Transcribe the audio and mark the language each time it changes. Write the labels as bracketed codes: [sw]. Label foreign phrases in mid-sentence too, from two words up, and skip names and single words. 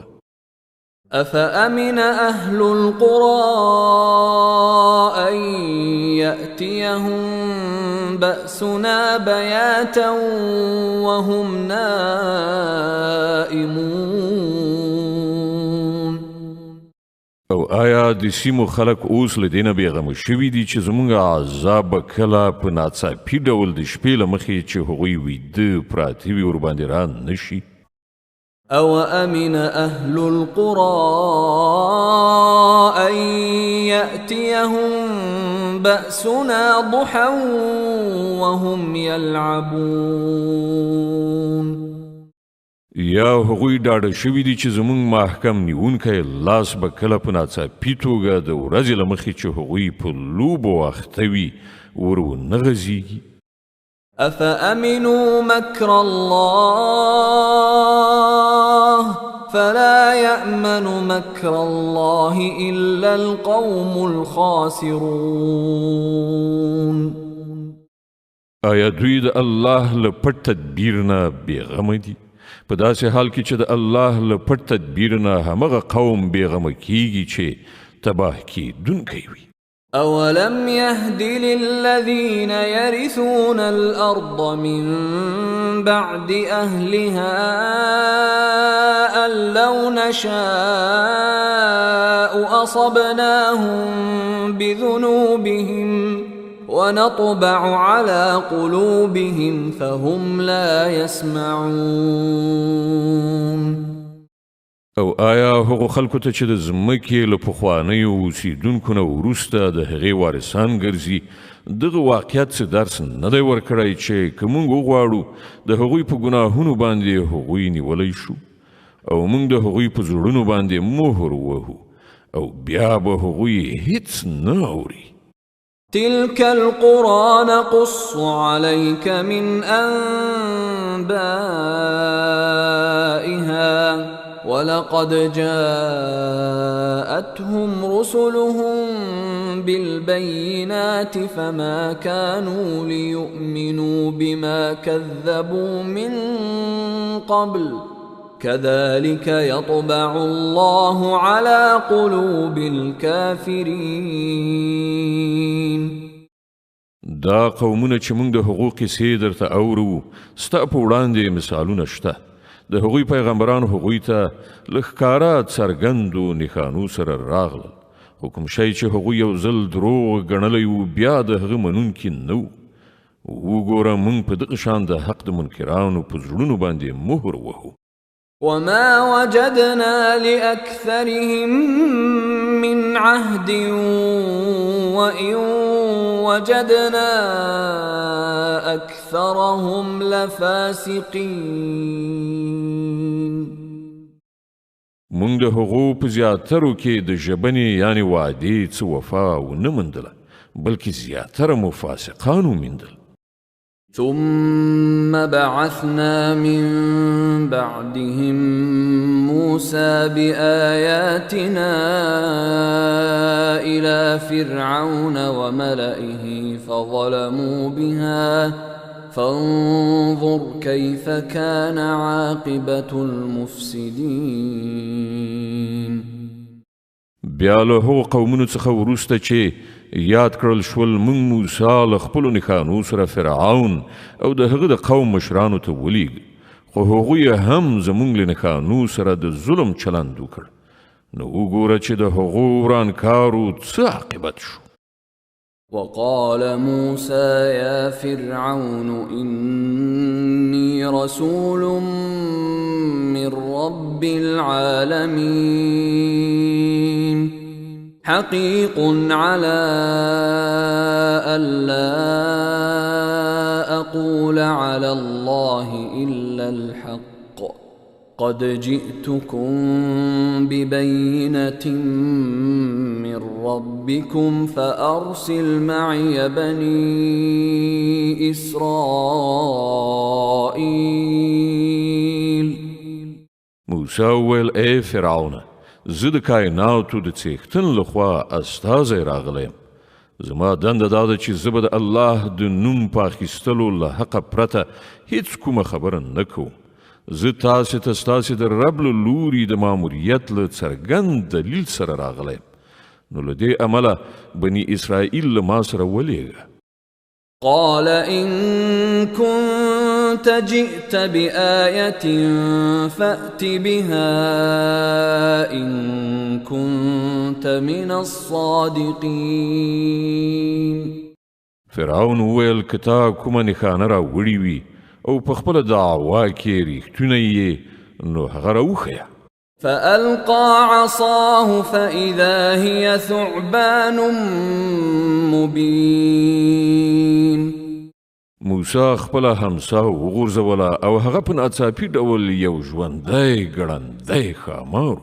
[ar] أفأمن أهل القرى أن يأتيهم بأسنا بياتا وهم نائمون. [ps] او آیا د سیمو خلک اوس له دې نه بېغمه شوي دي چې زموږ عذاب به کله په ناڅاپي ډول د شپې له مخې چې هغوی ویده پراته وي ورباندې را نه شي؟ [ar] أو أمن أهل القرى أن يأتيهم بأسنا ضحى وهم يلعبون. [ps] یا هغوی ډاډه شوي دي چې زموږ محکم نیونکی لاس به کله په ناڅاپي توګه د ورځې له مخې چې هغوی په لوبو اخته وي ور ونه غځېږي. [ar] أفأمنوا مكر الله فلا يأمن مكر الله إلا القوم الخاسرون. [ps] آیا دوی د الله له پټ تدبیر نه بېغمه دي په داسې حال کې چې د الله له پټ تدبیر نه همغه قوم بېغمه کیږي چې تباه کیدونکی وي. [ar] أولم يهد للذين يرثون الأرض من بعد أهلها أن لو نشاء أصبناهم بذنوبهم ونطبع على قلوبهم فهم لا يسمعون. [ps] او آیا هغو خلکو ته چې د ځمکې له پخوانیو اوسیدونکو نه وروسته د هغې وارثان ګرځي دغه واقعیت څه درس نه دی ورکړی چې که موږ وغواړو د هغوی په ګناهونو باندې هغوی نیولی شو او موږ د هغوی په زړونو باندې مهر ووهو او بیا به هغوی هیڅ نه اوري. [ar] تلك القرى نقص عليك من أنبائها ولقد جاءتهم رسلهم بالبينات فما كانوا ليؤمنوا بما كذبوا من قبل كذلك يطبع الله على قلوب الكافرين. [ps] دا قومونه چې موږ د هغو قصې درته اورو ستا په وړاندې مثالونه شته د هغوی پیغمبران هغوی ته له ښکاره څرګندو نښانو سره راغلل خو کوم شی چې هغوی یو ځل دروغ ګڼلی و بیا د هغه منونکي نه و وګوره موږ په دغه شان د حق د منکرانو په زړونو باندې مهر وهو. [ar] وما وجدنا لأكثرهم من عهد وإن وجدنا أكثرهم لفاسقين. [ps] مونږ د هغو په زیاترو کې د ژبنې یعنی وعدې څه وفا ونه موندله، بلکې زیاتره مو فاسقان وموندل. [ar] ثم بعثنا من بعدهم موسى بآياتنا إلى فرعون وملئه فظلموا بها فانظر كيف كان عاقبة المفسدين. [ps] بیا له هغو قومونو څخه وروسته چې یاد کړل شول موږ موسی له خپلو نښانو سره فرعون او د هغه د قوم مشرانو ته ولیږ، خو هغوی هم زموږ له نښانو سره د ظلم چلند وکړ. نو وګوره چې د هغو ورانکارو څه عاقبت شو. [ar] وقال موسى يا فرعون إني رسول من رب العالمين حقيق على ألا أقول على الله إلا الحق قد جئتكم ببينة من ربكم فأرسل معي بني إسرائيل. [ps] موسی وویل ای فرعون، زه د کائناتو د څښتن لخوا استازی راغلی یم. زما دنده دا ده چې زه به د الله د نوم په اخیستلو له حقه پرته هیڅ کومه خبره نه کوم. زه تاسې ته ستاسې د رب له لوري د ماموریت له څرګند دلیل سره راغلی یم. نو له دې امله بني اسرائیل له ما سره ولیږه. [ar] قال إن كنت جئت بآية فأت بها إن كنت من الصادقين. [ps] فرعون وویل که تا کومه نښانه راوړې وي او په خپله دعوا کې ریښتونی یې نو هغه راوښیه. [ar] فألقى عصاه فإذا هي ثعبان مبين. [ps] موسی خپله همسا وغورځوله او هغه په ناڅاپي ډول یو ژوندی ګړندی ښامار.